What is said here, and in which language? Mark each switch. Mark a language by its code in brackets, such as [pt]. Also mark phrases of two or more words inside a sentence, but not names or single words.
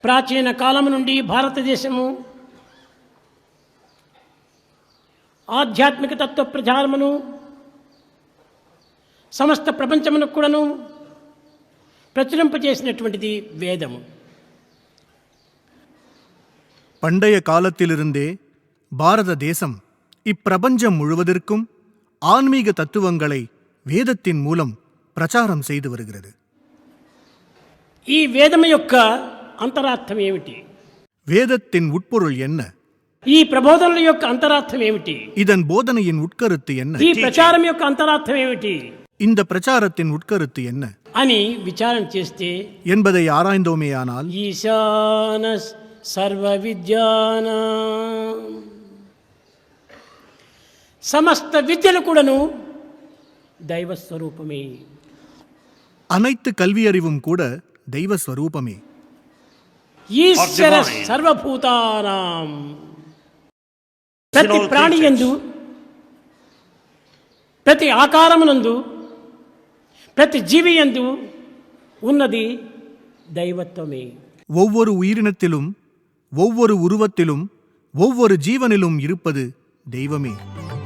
[te] ప్రాచీన కాలం నుండి భారతదేశము ఆధ్యాత్మిక తత్వ ప్రచారమును సమస్త ప్రపంచమునకు కూడాను பிரச்சுரம்பேசினటువంటిది வேதம். [ta] பண்டைய காலத்திலிருந்தே பாரத தேசம் இப்பிரபஞ்சம் முழுவதற்கும் ஆன்மீக தத்துவங்களை வேதத்தின் மூலம் பிரச்சாரம் செய்து வருகிறது. [te] ఈ వేదం యొక్క అంతరార్థం ఏమిటి? [ta] வேதத்தின் உட்பொருள் என்ன? [te] ఈ ప్రబోధనల యొక్క అంతరార్థం ఏమిటి? [ta] இதன் போதனையின் உட்கருத்து என்ன? [te] ఈ ప్రచారం యొక్క అంతరార్థం ఏమిటి? [ta] இந்த பிரச்சாரத்தின் உட்கருத்து என்ன [te] అని విచారణ చేస్తే [ta] என்பதை ஆராய்ந்தோமேயானால் [sa] ईशान सर्व विद्यानां [te] సమస్త విద్యలు కూడాను దైవ స్వరూపమే. [ta] அனைத்து கல்வியறிவும் கூட தெய்வ ஸ்வரூபமே. [sa] ईश्वर सर्वभूतानां [te] ప్రతి ప్రాణి యందు ప్రతి ఆకారమునందు ప్రతి జీవి యందు ఉన్నది దైవత్వమే. [ta] ஒவ்வொரு உயிரினத்திலும் ஒவ்வொரு உருவத்திலும் ஒவ்வொரு ஜீவனிலும் இருப்பது தெய்வமே.